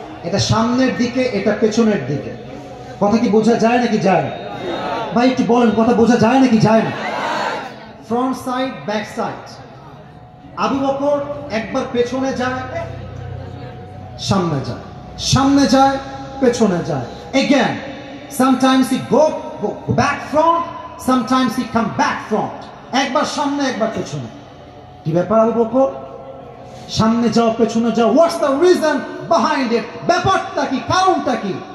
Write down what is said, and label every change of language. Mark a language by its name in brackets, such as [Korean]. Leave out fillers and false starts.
[Bangla] এটা সামনের দিকে, এটা পেছনের দিকে। কথা কি বোঝা যায় নাকি যায় না? ভাই একটু বলেন, কথা বোঝা যায় নাকি যায় না? [English] Front side, back side. [Bangla] Abu Bakr একবার পেছনে যায়, সামনে যায়, সামনে যায়, পেছনে যায়। [English] Again, sometimes he go back front, sometimes he come back front. [Bangla] একবার সামনে, একবার পেছনে। কি ব্যাপার আবু বকর? সামনে যাও, পেছনে যাও, [English] What's the reason behind it? [Bangla] ব্যাপারটা কি, কারণটা কি?